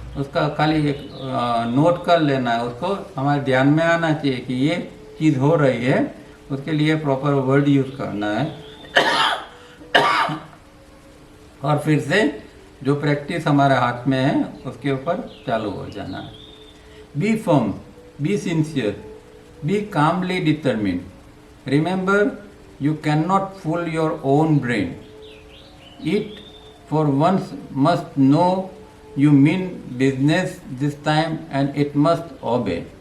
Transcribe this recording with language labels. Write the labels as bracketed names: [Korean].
[Hindi] उसका खाली एक नोट कर लेना है, उसको हमारे ध्यान में आना चाहिए कि ये चीज़ हो रही है, उसके लिए प्रॉपर वर्ड यूज़ करना है और फिर से जो प्रैक्टिस हमारे हाथ में है उसके ऊपर चालू हो जाना है। [English] Be firm, be sincere, be calmly determined. Remember, you cannot fool your own brain. It for once must know you mean business this time and it must obey.